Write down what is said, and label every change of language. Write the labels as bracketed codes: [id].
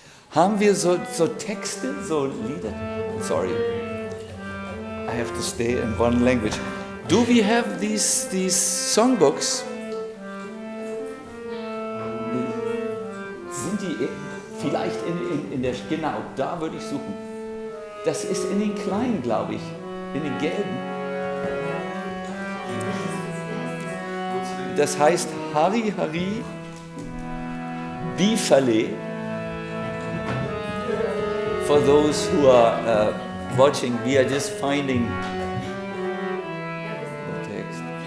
[de] Haben wir so Texte, so Lieder? [en] Sorry, I have to stay in one language. Do we have these songbooks? [de] Sind die vielleicht in der, genau, da würde ich suchen. Das ist in den kleinen, glaube ich, in den gelben. Das heißt Hari Hari Bifale. [en] For those who are watching, we are just finding the text.